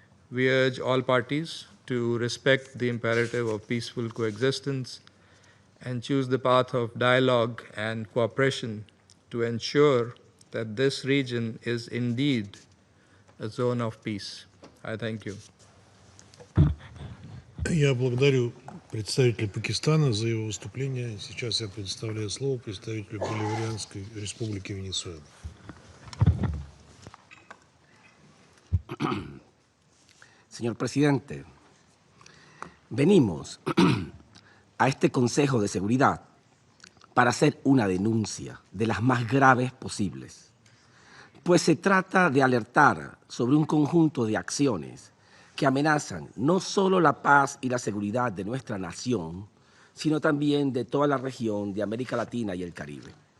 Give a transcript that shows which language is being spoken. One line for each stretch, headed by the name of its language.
English: We urge all parties to respect the imperative of peaceful coexistence and choose the path of dialogue and cooperation to ensure that this region is indeed a zone of peace. I thank you.
Russian: Я благодарю представителя Пакистана за его выступление. Сейчас я предоставляю слово представителю Боливарианской республики Венесуэла.
Spanish: Señor presidente, venimos a este Consejo de Seguridad para hacer una denuncia de las más graves posibles, pues se trata de alertar sobre un conjunto de acciones que amenazan no solo la paz y la seguridad de nuestra nación, sino también de toda la región de América Latina y el Caribe.